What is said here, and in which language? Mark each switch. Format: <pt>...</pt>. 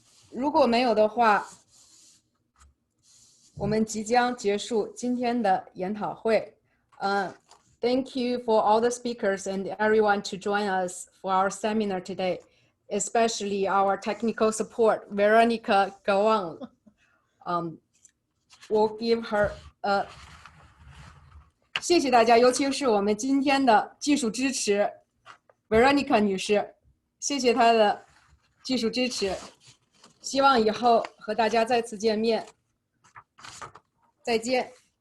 <zh>如果没有的话，我们即将结束今天的研讨会。</zh> <en>Thank you for all the speakers and everyone to join us for our seminar today, especially our technical support, Veronica Gawang. We'll give her</en> <zh>谢谢大家，尤其是我们今天的技术支持 Veronica 女士，谢谢她的技术支持。希望以后和大家再次见面。再见。</zh>